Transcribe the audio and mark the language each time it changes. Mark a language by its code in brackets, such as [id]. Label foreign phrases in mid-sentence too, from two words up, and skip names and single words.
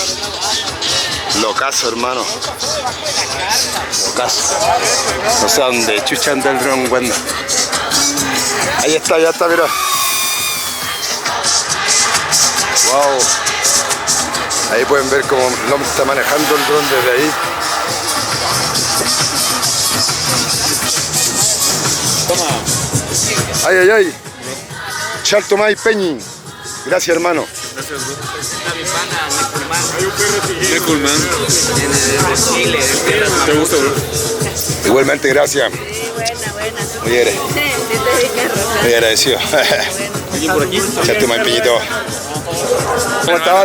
[es] Locazo, hermano. Locazo. No sé dónde chucha anda el dron, bueno. Ahí está, ya está, mira. Wow. Ahí pueden ver cómo el hombre está manejando el dron desde ahí. Ay. [arn] Charto May Peñi. [es] Gracias, hermano. Gracias, bro. Está mi pana, Neculman. Viene desde Chile, de tierras mapuche. ¿Te gusta, bro? Igualmente, gracias. Sí, buena. Muy bien. Muy agradecido. Por aquí. [arn] Charto May Peñito. [es] ¿Cómo estás?